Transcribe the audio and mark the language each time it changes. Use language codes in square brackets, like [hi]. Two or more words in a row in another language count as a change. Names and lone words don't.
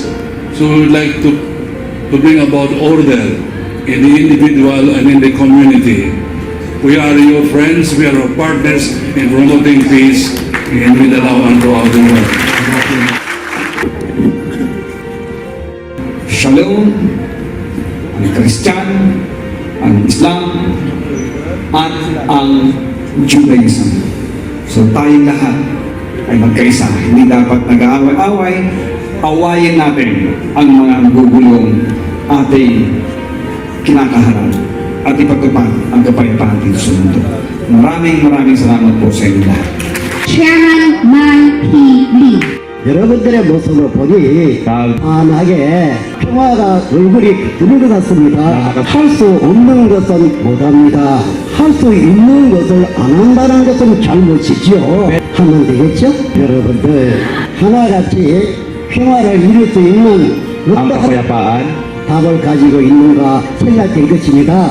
[en] So we would like to bring about order in the individual and in the community. We are your friends, we are your partners in promoting peace in Mindanao and throughout the world. [tl] Shalom, ang Christian, ang Islam, at ang Judaism. So tayong lahat ay magkaisa. Hindi dapat nag-aaway-away. Awayin natin ang mga gugulong ating kinakaharap at ipagtupad ang kapayapaan dito sa mundo. Maraming salamat po sa inyo lahat. Chairman Man P. Lee. [ko] 여러분들의 모습을 보니 환하게 평화가 얼굴이 드는 것 같습니다. 할 수 없는 것은 못합니다. 할 수 있는 것을 안 한다는 것은 잘못이지요. 하면 되겠죠? 여러분들 하나같이 평화를 이룰 수 있는 어떠한 답을 가지고 있는가 생각될 것입니다.